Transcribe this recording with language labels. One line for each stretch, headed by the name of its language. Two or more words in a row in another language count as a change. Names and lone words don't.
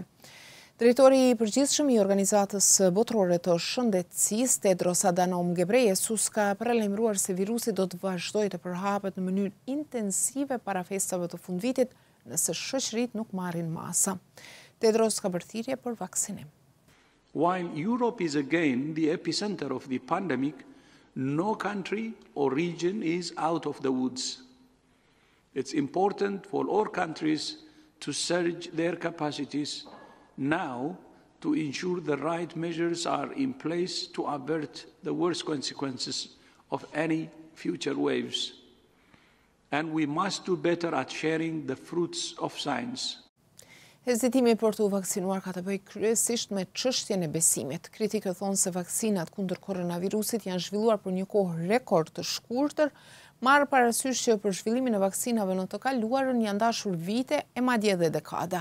Albanian: Drejtori i përgjithshëm i Organizatës Botërore të Shëndetësisë, Tedros Adhanom Ghebreyesus, ka paralajmëruar se virusi do të vazhdojë të përhapet në mënyrë intensive para festave të fundvitit nëse shoqëritë nuk marrin masa. Tedros ka bërë thirrje për vaksinim.
English: While Europe is again the epicenter of the pandemic, no country or region is out of the woods. It's important for all countries to surge their capacities now to ensure the right measures are in place to avert the worst consequences of any future waves. And we must do better at sharing the fruits of science.
Albanian: Hezitimi për të vaksinuar ka të bëjë kryesisht me çështjen e besimit. Kritikët thonë se vaksinat kundër koronavirusit janë zhvilluar për një kohë rekord të shkurtër, marrë parasysh që për zhvillimin e vaksinave në të kaluarën janë dashur vite e madje edhe dekada.